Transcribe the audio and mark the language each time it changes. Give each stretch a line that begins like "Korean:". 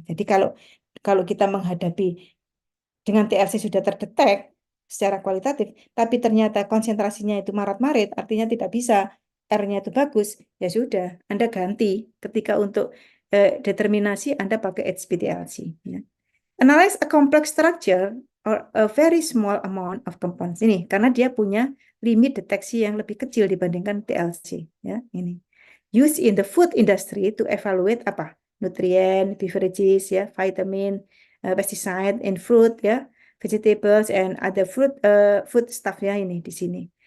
Indonesian: Jadi kalau kalau kita menghadapi dengan TLC sudah terdetek secara kualitatif, tapi ternyata konsentrasinya itu marat-marit, artinya tidak bisa, R-nya itu bagus, ya sudah, Anda ganti ketika untuk determinasi Anda pakai HPLC. Ya.
English: Analyze a complex structure or a very small amount of compounds.
Indonesian: Ini karena dia punya limit deteksi yang lebih kecil dibandingkan TLC ya, ini.
English: Use in the food industry to evaluate
Indonesian: apa?
English: Nutrien, beverages ya, vitamin, pesticide in fruit ya, vegetables and other food stuff ya ini di sini.